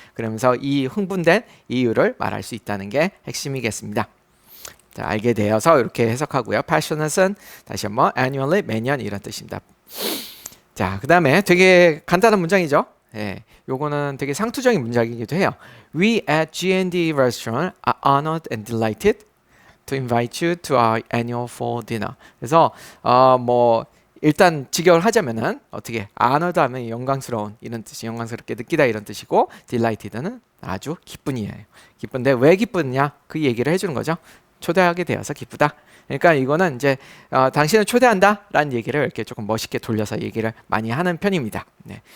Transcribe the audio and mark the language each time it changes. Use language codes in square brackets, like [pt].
[ko] 그러면서 이 흥분된 이유를 말할 수 있다는 게 핵심이겠습니다. 자, 알게 되어서 이렇게 해석하고요. passionate은 다시 한번 annually, 매년 이런 뜻입니다. 자, 그 다음에 되게 간단한 문장이죠. 예, 요거는 되게 상투적인 문장이기도 해요. [en] We at G&D Restaurant are honored and delighted to invite you to our annual fall dinner. [ko] 그래서 뭐 일단 직역을 하자면은 어떻게 honored 하면 영광스러운 이런 뜻이, 영광스럽게 느끼다 이런 뜻이고, delighted는 아주 기쁜이에요. 기쁜데 왜 기쁘냐? 그 얘기를 해주는 거죠. 초대하게 되어서 기쁘다. 그러니까 이거는 이제 당신을 초대한다 라는 얘기를 이렇게 조금 멋있게 돌려서 얘기를 많이 하는 편입니다. 네.